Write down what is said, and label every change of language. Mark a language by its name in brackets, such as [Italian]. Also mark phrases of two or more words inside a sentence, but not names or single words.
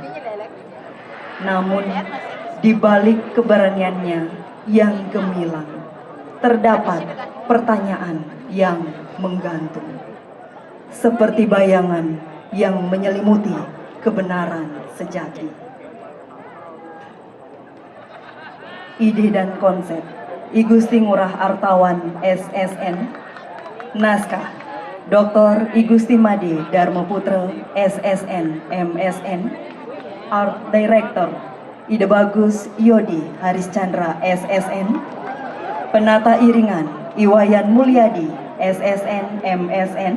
[Indonesian] Namun, di balik keberaniannya yang gemilang, terdapat pertanyaan yang menggantung, seperti bayangan yang menyelimuti kebenaran sejati. Ide dan konsep I Gusti Ngurah Artawan SSN. Naskah Dr. I Gusti Made Darmaputra SSN MSN. Art Director Ide Bagus Yodi Harischandra SSN. Penata iringan Iwayan Mulyadi SSN MSN.